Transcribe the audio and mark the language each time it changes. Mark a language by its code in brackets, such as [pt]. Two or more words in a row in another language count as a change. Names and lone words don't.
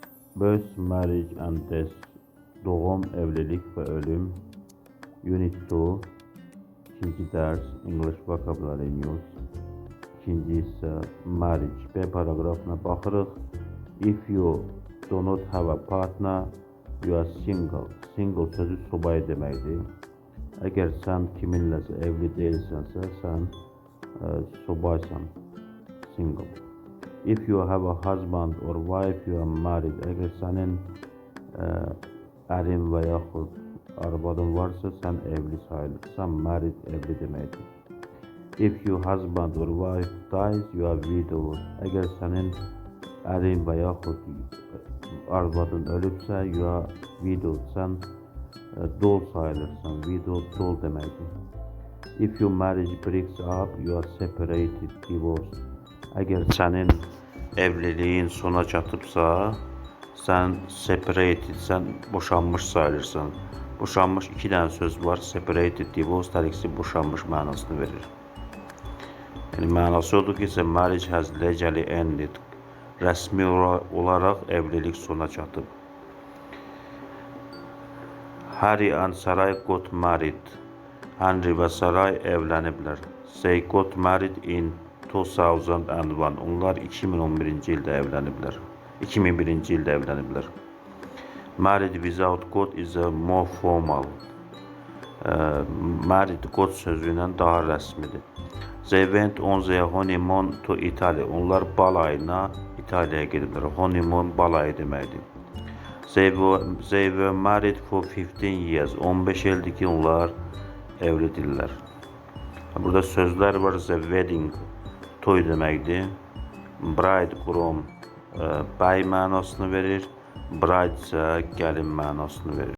[en] Birth, Marriage and Death, [tr] doğum, evlilik ve ölüm. Unit 2, ikinci ders, [en] English Vocabulary News. [tr] İkinci ise marriage. [az] B paragrafına baxırıq. [en] If you do not have a partner, you are single. [az] Single sözü subay deməkdir. Əgər sən kiminləsə evli deyilsənsə, sən subaysan. [en] Single. If you have a husband or wife, you are married. [az] Əgər sənin ərin və yaxud arvadın varsa, sən evli sayılırsan. Married evli deməkdir. [en] If your husband or wife dies, you are widowed. [az] Əgər sənin ərin və yaxud arvadın ölübsə, [en] you are widowed. [az] Sən dul sayılırsan. Widowed dul deməkdir. [en] If your marriage breaks up, you are separated, divorced. [az] Əgər sənin evliliyin sona çatıbsa, sən separated, sən boşanmış sayılırsan. Boşanmış iki dənə söz var. [en] Separated, divorced, [az] hər ikisi boşanmış mənasını verir. Yəni mənası odur ki, [en] marriage has legally ended. [az] Rəsmi olaraq evlilik sona çatıb. [en] Harry and Saray got married. [az] Henry və Saray evləniblər. [en] They got married in 2001. [az] Onlar 2011-ci ildə evləniblər. 2001-ci ildə evləniblər. [en] Married without got is a more formal. Married got [az] sözü ilə daha rəsmidir. [en] They went on their honeymoon to Italy. [az] Onlar bal ayına İtaliyaya gediblər. Honeymoon bal ayı deməkdir. [en] They were married for 15 years. [az] 15 ildir ki, onlar evlidirlər. Burada sözlər var. [en] The wedding [az] toy deməkdir. [en] Bride, groom [az] bəy mənasını verir. Bride isə gəlin mənasını verir.